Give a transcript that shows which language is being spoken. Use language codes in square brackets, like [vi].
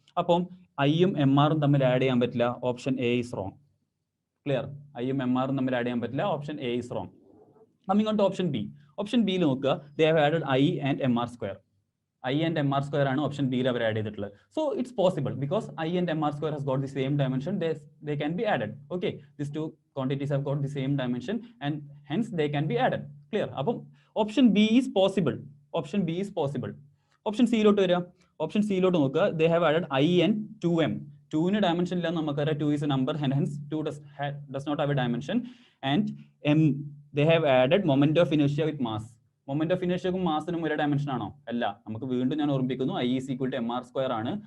[ml] അപ്പം ഐയും mrഉം തമ്മിൽ ആഡ് ചെയ്യാൻ പറ്റില്ല. [en] Option A is wrong. Clear? [ml] ഐയും mrഉം തമ്മിൽ ആഡ് ചെയ്യാൻ പറ്റില്ല. [en] Option A is wrong. Coming on to option B. [ml] Option ബിയിൽ നോക്കുക, [en] They have added I and mr². [ml] I and mr² ആണ് ഓപ്ഷൻ ബിയിൽ അവർ ആഡ് ചെയ്തിട്ടുള്ളത്. [en] So it's possible because I and mr² has got the same dimension. They can be added. Okay, these two quantities have got the same dimension and hence they can be added. Clear? അപ്പം option B is possible. Option B is possible. [ml] Option സിയിലോട്ട് വരിക. Option സിയിലോട്ട് നോക്കുക, [en] They have added I and 2m. [ml] 2ന് dimension ഇല്ല നമുക്കറിയാം. [en] 2 is a number, hence 2 does not have a dimension. And m, they have added moment of inertia with mass. [ml] Moment of ഇനർഷ്യക്കും മാസിനും ഒരേ dimension ആണോ? അല്ല. നമുക്ക് വീണ്ടും ഞാൻ ഓർമ്മിപ്പിക്കുന്നു, [en] I is equal to mr² [ml] ആണ്.